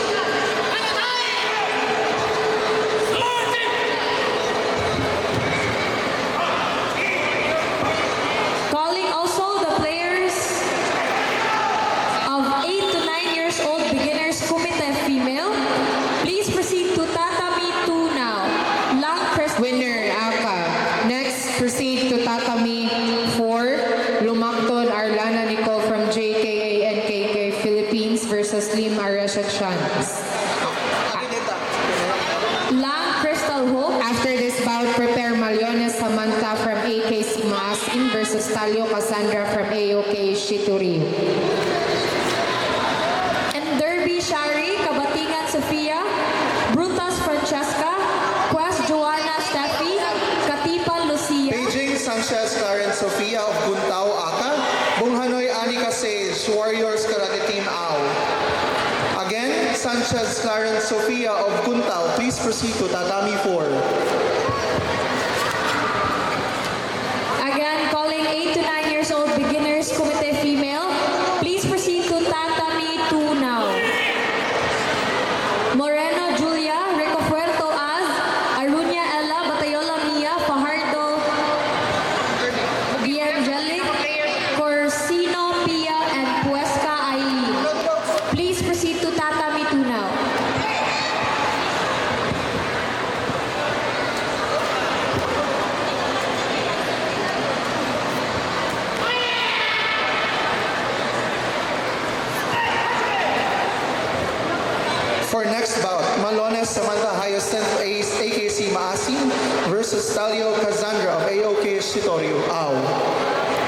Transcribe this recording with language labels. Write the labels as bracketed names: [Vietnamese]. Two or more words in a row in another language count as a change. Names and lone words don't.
[English] Calling also the players of 8 to 9 years old beginners Kumite female. Please proceed to Tatami 2 now. Lang Crystal. Winner Aka. Next, proceed to Tatami 4. Lumactod Arlana Nicole from JKA NKK Philippines versus Lim Aresha Chans. Lang Crystal Hope. After this bout, prepare Maliones Samantha from AKC Maasin versus Talio Cassandra from AOK Shituri. And Derby Shari Kabatingan Sofia, Brutas Francesca, Quest Joanna Steffi, Katipan Lucia. Beijing Sanchez Clarence Sofia of Kuntao Aka, Bonghanoy Anika Sage, Warriors Karate Team Ao. Again, Sanchez Clarence Sofia of Kuntao, please proceed to Tatami 4. Again, calling 8 to 9 years old beginners Kumite female. Please proceed to Tatami 2 now. Moreno Julia, Rico Fuerto Az, Arunia Ella, Batayola Mia, Fajardo, Diangelic, Corsino Pia, and Huesca Aileen. Please proceed to Tatami 2 now. For next bout, Malones Samantha Hyacinth AKC Maasin versus Talio Cassandra of AOK Shitorio Ao.